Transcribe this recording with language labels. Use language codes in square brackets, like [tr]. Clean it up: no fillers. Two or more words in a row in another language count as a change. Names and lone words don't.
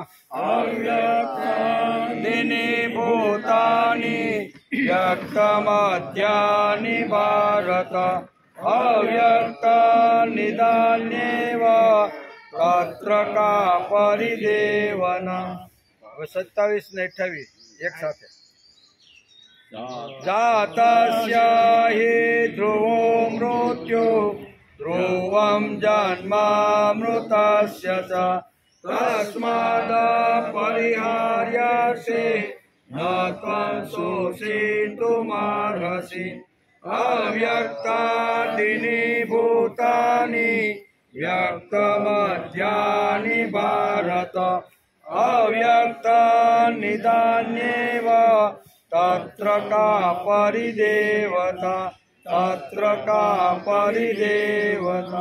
[sa] अव्यक्तादीनि भूतानि व्यक्तमध्यानि भारत अव्यक्त निधनान्येव तत्र का परिदेवना। [gu] હવે 27 ને 28 એક સાથે जातस्य [sa] हि ध्रुवो मृत्यु ध्रुवं जन्मामृतस्य च तस्माद् परिहार्यसे न त्वं शोषितुमर्हसि अव्यक्तादीनि भूतानि व्यक्तमध्यानि भारत अव्यक्त निधनान्येव तत्र का परिदेवता तत्र का परिदेवता।